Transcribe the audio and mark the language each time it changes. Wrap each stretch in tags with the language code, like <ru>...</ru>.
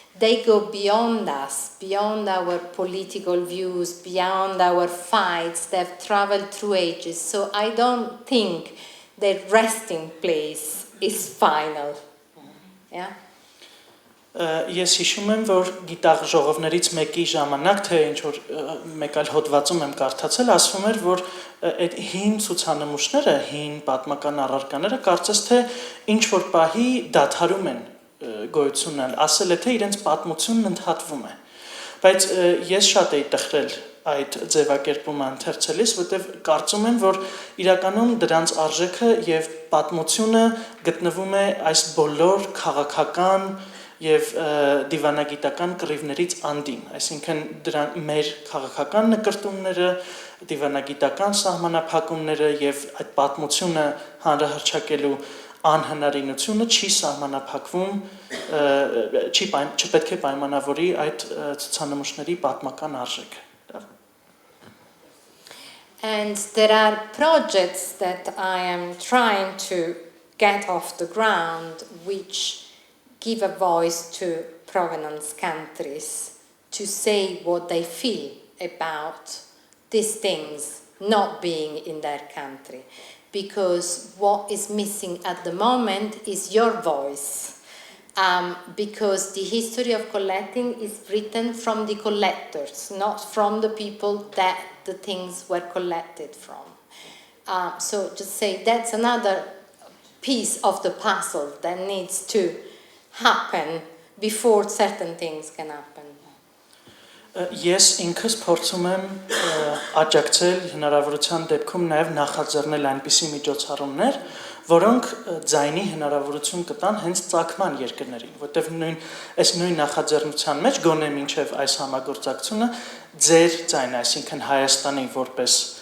<en>They go beyond us, beyond our political views, beyond our fights. They've traveled through ages. So I don't think their resting place is final. Yeah?</en> <hy>Ես հիշում եմ, որ գիտաշխողովներից մեկի ժամանակ, թե ինչ-որ մեկ այլ հոդվածում եմ կարդացել, ասվում էր, որ այդ հին ցուցանմուշները, հին պատմական առարկաները կարծես թե ինչ-որ պահի դադարում են գոյությունն, ասել է, թե իրենց պատմությունն ընդհատվում է։ Բայց ես շատ էի տխրել այդ ձևակերպումը ընթերցելիս, որտեղ կարծում եմ, որ իրականում դրանց արժեքը և պատմությունը գտնվում է այս բոլոր քաղաքական և դիվանագիտական կռիվներից անդին, այսինքն մեր քաղաքական նկրտումները, դիվանագիտական սահմանափակումները և այդ պատմությունը հանրահռչակելու անհնարինությունը չի սահմանափակվում, չպետք է պայմանավորի այդ ցուցանմուշների պատմական արժեքը։</hy> <en>And there are projects that I am trying to get off the ground which give a voice to provenance countries to say what they feel about these things not being in their country. Because what is missing at the moment is your voice. Because the history of collecting is written from the collectors, not from the people that the things were collected from. So just say that's another piece of the puzzle that needs to happen before certain things can happen.</en> <hy>Ես ինքս փորձում եմ աջակցել հնարավորության դեպքում նաև նախաձեռնել այնպիսի միջոցառումներ, որոնք ձայնի հնարավորություն կտան հենց ծագման երկրներին, որտեղ այս նույն նախաձեռնության մեջ գոնե մինչև այս համագործակցությունը ձեր ձայնը, այսինքն Հայաստանի որպես</hy>